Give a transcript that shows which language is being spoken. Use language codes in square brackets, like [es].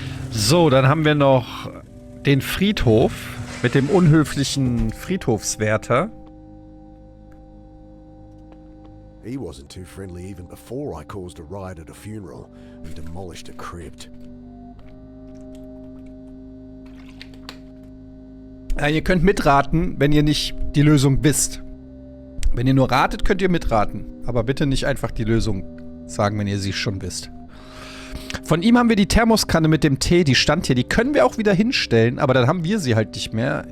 [de] So, dann haben wir noch den Friedhof mit dem unhöflichen Friedhofswärter. [en] He wasn't too friendly even before I caused a riot at a funeral and demolished a crypt. [de] Ja, ihr könnt mitraten, wenn ihr nicht die Lösung wisst. Wenn ihr nur ratet, könnt ihr mitraten. Aber bitte nicht einfach die Lösung sagen, wenn ihr sie schon wisst. Von ihm haben wir die Thermoskanne mit dem Tee, die stand hier. Die können wir auch wieder hinstellen, aber dann haben wir sie halt nicht mehr.